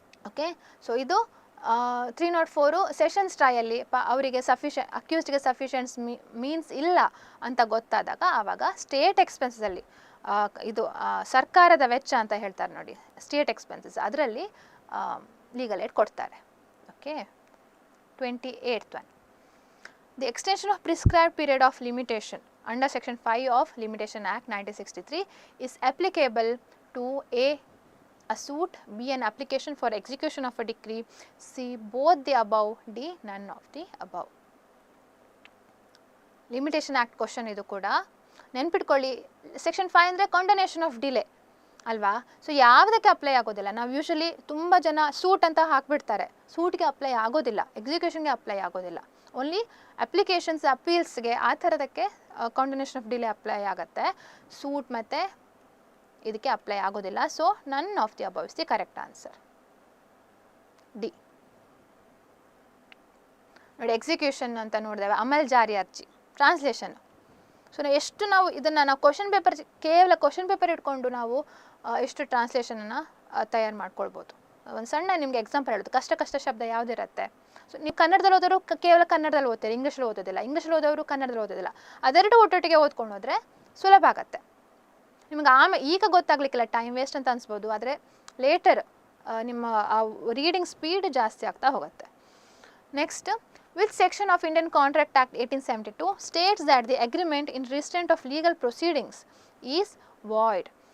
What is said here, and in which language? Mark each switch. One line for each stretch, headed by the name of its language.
Kannada: Okay, so ಇದು 304 sessions ಟ್ರಯಲ್ಲಿ ಅವರಿಗೆ ಅಕ್ಯೂಸ್ಡ್ಗೆ ಸಫಿಷಿಯೆಂಟ್ಸ್ means ಇಲ್ಲ ಅಂತ ಗೊತ್ತಾದಾಗ ಆವಾಗ ಸ್ಟೇಟ್ ಎಕ್ಸ್ಪೆನ್ಸಲ್ಲಿ ಇದು ಸರ್ಕಾರದ ವೆಚ್ಚ ಅಂತ ಹೇಳ್ತಾರೆ ನೋಡಿ, ಸ್ಟೇಟ್ ಎಕ್ಸ್ಪೆನ್ಸಸ್, ಅದರಲ್ಲಿ ಲೀಗಲ್ ಏಡ್ ಕೊಡ್ತಾರೆ.
English: Okay, 28th one, the extension of prescribed period of limitation under section 5 of Limitation Act 1963 is applicable to a suit, B an application for execution of a decree, C both the above, D none of the above.
Kannada: Limitation act question ಇದು ಕೂಡ ನೆನ್ಪಿಟ್ಕೊಳ್ಳಿ. Section 5 ಅಂದರೆ condonation of delay ಅಲ್ವಾ. So ಯಾವುದಕ್ಕೆ apply ಆಗೋದಿಲ್ಲ. ನಾವು usually ತುಂಬ ಜನ ಸೂಟ್ ಅಂತ ಹಾಕ್ಬಿಡ್ತಾರೆ, ಸೂಟ್ಗೆ ಅಪ್ಲೈ ಆಗೋದಿಲ್ಲ, ಎಕ್ಸಿಕ್ಯೂಷನ್ಗೆ ಅಪ್ಲೈ ಆಗೋದಿಲ್ಲ. ಓನ್ಲಿ ಅಪ್ಲಿಕೇಶನ್ಸ್ ಅಪೀಲ್ಸ್ಗೆ ಆ ಥರದಕ್ಕೆ ಕಂಡೋನೇಷನ್ ಆಫ್ ಡಿಲೇ ಅಪ್ಲೈ ಆಗುತ್ತೆ, ಸೂಟ್ ಮತ್ತು ಇದಕ್ಕೆ ಅಪ್ಲೈ ಆಗೋದಿಲ್ಲ.
English: So none of the above is the correct answer, D.
Kannada: ನೋಡಿ, ಎಕ್ಸಿಕ್ಯೂಷನ್ ಅಂತ ನೋಡಿದ್ದೇವೆ, ಅಮಲ್ ಜಾರಿ ಅರ್ಜಿ, ಟ್ರಾನ್ಸ್ಲೇಷನ್. ಸೊ ಎಷ್ಟು ನಾವು ಇದನ್ನು ನಾವು ಕ್ವಶನ್ ಪೇಪರ್, ಕೇವಲ ಕ್ವಶನ್ ಪೇಪರ್ ಇಟ್ಕೊಂಡು ನಾವು ಎಷ್ಟು ಟ್ರಾನ್ಸ್ಲೇಷನನ್ನು ತಯಾರು ಮಾಡ್ಕೊಳ್ಬೋದು. ಒಂದು ಸಣ್ಣ ನಿಮಗೆ ಎಕ್ಸಾಂಪಲ್ ಹೇಳೋದು, ಕಷ್ಟ ಶಬ್ದ ಯಾವುದಿರುತ್ತೆ. ಸೊ ನೀವು ಕನ್ನಡದಲ್ಲಿ ಓದೋರು ಕೇವಲ ಕನ್ನಡದಲ್ಲಿ ಓದ್ತೀರಿ, ಇಂಗ್ಲೀಷಲ್ಲಿ ಓದೋದಿಲ್ಲ, ಇಂಗ್ಲೀಷಲ್ಲಿ ಓದೋರು ಕನ್ನಡದಲ್ಲಿ ಓದೋದಿಲ್ಲ. ಅದೆರಡು ಒಟ್ಟೊಟ್ಟಿಗೆ ಓದ್ಕೊಂಡು ಹೋದರೆ ಸುಲಭ ಆಗುತ್ತೆ ನಿಮ್ಗೆ. ಈಗ ಗೊತ್ತಾಗ್ಲಿಕ್ಕಿಲ್ಲ, ಟೈಮ್ ವೇಸ್ಟ್ ಅಂತ ಅನಿಸ್ಬೋದು, ಆದರೆ ಲೇಟರ್ ನಿಮ್ಮ ಆ ರೀಡಿಂಗ್ ಸ್ಪೀಡ್ ಜಾಸ್ತಿ ಆಗ್ತಾ ಹೋಗುತ್ತೆ.
English: Next, which section of Indian Contract Act 1872 states that the agreement in restraint of legal proceedings is void?